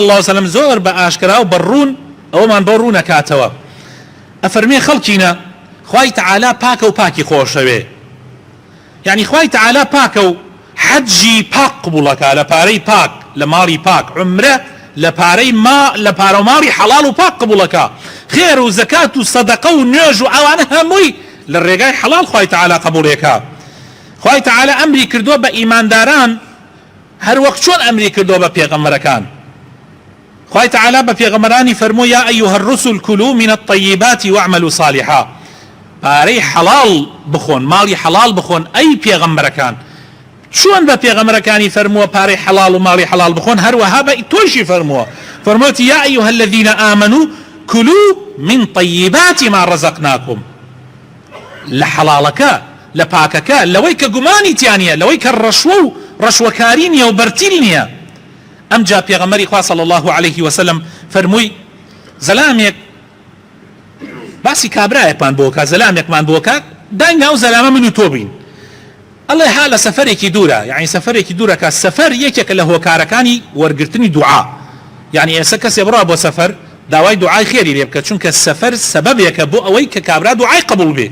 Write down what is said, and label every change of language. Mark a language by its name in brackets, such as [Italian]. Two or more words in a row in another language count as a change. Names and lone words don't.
[Arabic] الله علیه وسلم [Central Kurdish] زۆر بە ئاشکرا و بەڕوون ئەوەمان بۆ ڕوو نەکاتەوە ئەفەرمێ خەڵکینە خوای تعالی پاکە و پاکی خۆشەوێ یعنی خوای تعالی پاکە و حەجی پاک قبوڵەکە لە پارەی پاک لە ماڵی پاک عومرە لە پارە و ماڵی حەڵاڵ و پاک قبوڵەکە خێر و زەکات و سەدەقە و نوێژ و ئەوانە هەمووی لە ڕێگای حەڵاڵ خوای تعالی قبوڵێکە. خوای تعالی ئەمری کردووە بە ئیمانداران هەر وەک چۆن ئەمری کردووە بە پێغەمبەرەکان. خوای تعالی بە پێغەمبەرانی فەرمووی [Arabic] یا ئەیها الرسل كلوا من الطيبات واعملوا صالحا [Central Kurdish] پارەی حەڵاڵ بخۆن ماڵی حەڵاڵ بخۆن ئەی پێغەمبەرەکان چۆن بە پێغەمبەرەکانی فەرمووە پارەی حەڵاڵ و ماڵی حەڵاڵ بخۆن هەروەها بە تۆشی فەرمووە فەرمووەتی [Arabic] یا ئەیها الذين آمنوا كلوا من طيبات ما رزقناكم [Central Kurdish] لە حەڵاڵەکە لە پاکەکە لەوەی کە گومانی تیانە لەوەی کە ڕەشوە و ڕەشوەکاری نییە و بەرتیل نییە. ئەمجا پێغەمبەری خوا [Arabic] صلی الله عليه وسلم [Central Kurdish] فەرمووی زەلامێک باسی کابرایەکمان بۆکە زەلامێکمان بۆکە داینگا ئەو زەلامە من و تۆ بین ئەڵێ ها لە سەفەرێکی دوورە یعنی سەفەرێکی دوورەکە سەفەر یەکێکە لە هۆکارەکانی وەرگرتنی دوعا یعنی ئێستا کەسێ بڕوا بۆ سەفەر داوای دوعای خێری لێ بکە چونکە سەفەر سەبەبێکە بۆ ئەوەی کە کابرا دوعای قبوڵ بێ.